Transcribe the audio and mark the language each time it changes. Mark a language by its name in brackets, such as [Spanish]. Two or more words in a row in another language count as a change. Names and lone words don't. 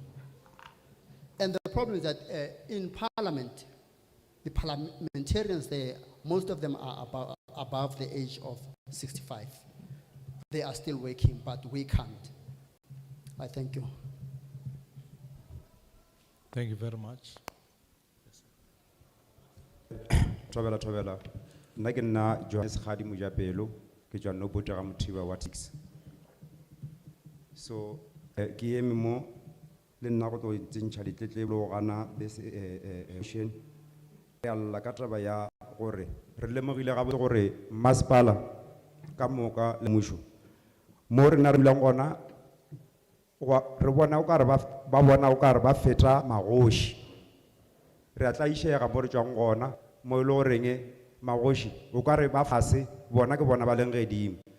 [English] And the problem is that in Parliament, the parliamentarians there, most of them are above the age of 65. They are still working, but we can't. I thank you. Thank you very much. [Northern Sotho] Tobela. Nna ke nna Johannes Khadi Mojapelo, ke tswa no Botega Motiba wa 6. So ke eme mo le nna go tlo tsentšha ditletlebo gana session ya lla ka taba ya gore re lemogile gabe gore masepala ka moka le mmušo mo re na re dulang gona re bona o ka re ba bona o ka re ba feta magoši re a tlaišega mo re tšwang gona mo e le goreng magoši o ka re ba fase bona ke bona ba leng gedimo